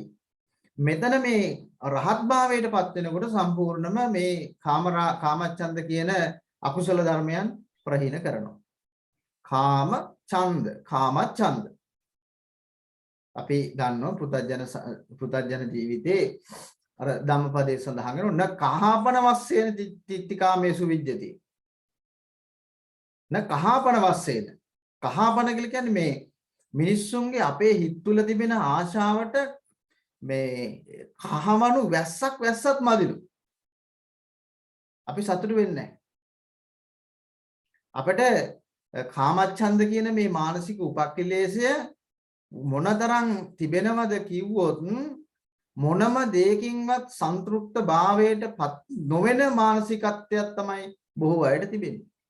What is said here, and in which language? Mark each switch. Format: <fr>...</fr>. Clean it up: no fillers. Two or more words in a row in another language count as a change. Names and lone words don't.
<si>මෙතන මේ රහත් භාවයට පත් වෙනකොට සම්පූර්ණම මේ කාමච්ඡන්ද කියන අකුසල ධර්මයන් ප්‍රහීන කරනවා. කාමච්ඡන්ද අපි දන්නවා පෘථජන ජීවිතේ අර ධම්මපදයේ සඳහන් වෙනවා</si> <pi>න කහපන වස්සේන තිත්තිකාමේසු විජ්ජති. න කහපන වස්සේන.</pi> <si>කහපන කියලා කියන්නේ මේ මිනිස්සුන්ගේ අපේ හිත තුළ තිබෙන ආශාවට මේ කහවණු වැස්සත් මදිනු. අපි සතුටු වෙන්නේ නැහැ. අපිට කාමච්ඡන්ද කියන මේ මානසික උපක්ඛිලේශය මොනතරම් තිබෙනවද කිව්වොත් මොනම දෙයකින්වත් සන්තුෂ්ත භාවයට පත් නොවන මානසිකත්වයක් තමයි බොහෝ අයට තිබෙන්නේ.</si>